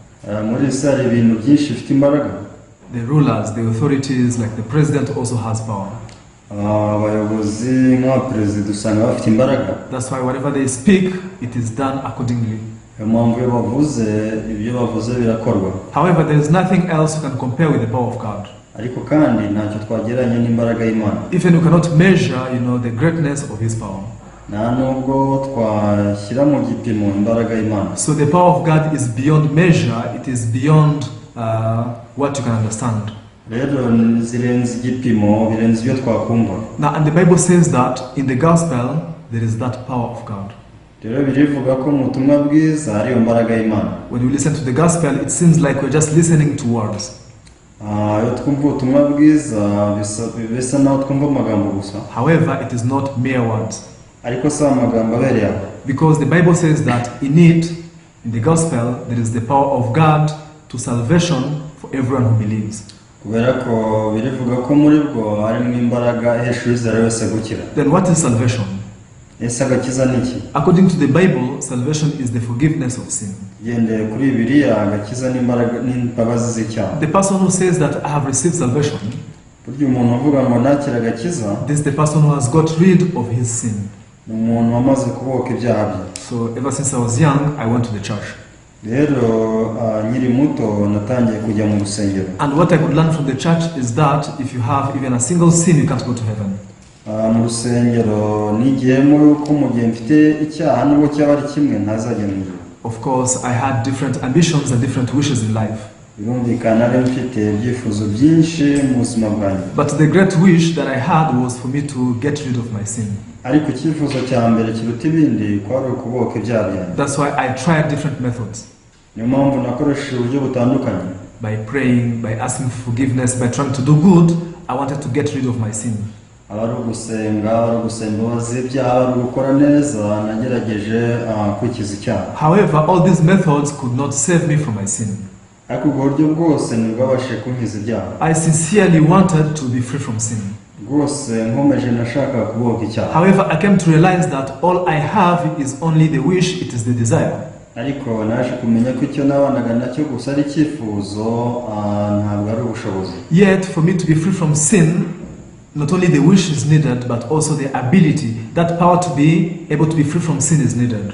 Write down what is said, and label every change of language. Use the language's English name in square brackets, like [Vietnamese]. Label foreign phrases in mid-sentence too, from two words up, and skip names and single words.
[English] The rulers, the authorities, like the president also has power. That's why whatever they speak, it is done accordingly. However, there is nothing else you can compare with the power of God. [Kinyarwanda] ariko kandi ntacyo twagereranya n'imbaraga y'Imana. [English] Even you cannot measure, the greatness of His power. [Kinyarwanda] nta nubwo twashyira mu gipimo imbaraga y'Imana. [English] So the power of God is beyond measure. It is beyond what you can understand. [Kinyarwanda] rero zirenze igipimo, birenze ibyo twakumva. [English] Now, and the Bible says that in the gospel there is that power of God. [Kinyarwanda] rero birivuga ko mu butumwa bwiza hariyo mbaraga y'Imana. [English] When you listen to the gospel, it seems like we're just listening to words. [Kinyarwanda] iyo twumva ubutumwa bwiza bisa naho twumva amagambo gusa. [English] However, it is not mere words. [Kinyarwanda] ariko si amagambo abereye aho. [English] Because the Bible says that in it, in the gospel, there is the power of God to salvation for everyone who believes. [Kinyarwanda] kubera ko birivuga ko muri bwo harimo imbaraga ihesha uwizera wese gukira. [English] Then what is salvation? [Kinyarwanda] ese agakiza ni iki? [English] According to the Bible, salvation is the forgiveness of sin. [Kinyarwanda] gendeye kuri Bibiliya, agakiza n'imbabazi z'icyaha. [English] The person who says that I have received salvation, [Kinyarwanda] burya umuntu uvuga ngo nakira agakiza, [English] this is the person who has got rid of his sin. [Kinyarwanda] ni umuntu wamaze kubohoka ibyaha bye. [English] So ever since I was young, I went to the church. [Kinyarwanda] rero nkiri muto natangiye kujya mu rusengero. [English] And what I could learn from the church is that if you have even a single sin, you can't go to heaven. [Kinyarwanda] mu rusengero nigiyemo yuko mu gihe mfite icyaha nubwo cyaba ari kimwe ntazajya mu ijuru. [English] Of course, I had different ambitions and different wishes in life. [Kinyarwanda] birumvikana rero mfite ibyifuzo byinshi mu buzima bwanjye. [English] But the great wish that I had was for me to get rid of my sin. [Kinyarwanda] ariko icyifuzo cya mbere kiruta ibindi kwari ukubohoka ibyaha byanjye. [English] That's why I tried different methods. [Kinyarwanda] niyo mpamvu nakoresheje uburyo butandukanye. [English] By praying, by asking for forgiveness, by trying to do good, I wanted to get rid of my sin. [Kinyarwanda] ari ugusenga, ari ugusaba imbabazi ibyaha, ari gukora neza, nagerageje kwikiza icyaha. [English] However, all these methods could not save me from my sin. [Kinyarwanda] ariko ubwo buryo bwose ntibwabashije kunkiza ibyaha. [English] I sincerely wanted to be free from sin. [Kinyarwanda] rwose nkomeje nashakaga kubohoka icyaha. [English] However, I came to realize that all I have is only the wish, it is the desire. [Kinyarwanda] ariko naje kumenya ko icyo nabanaga nacyo gusa ari icyifuzo, ntabwo ari ubushobozi. [English] Yet, for me to be free from sin, not only the wish is needed, but also the ability, that power to be able to be free from sin is needed.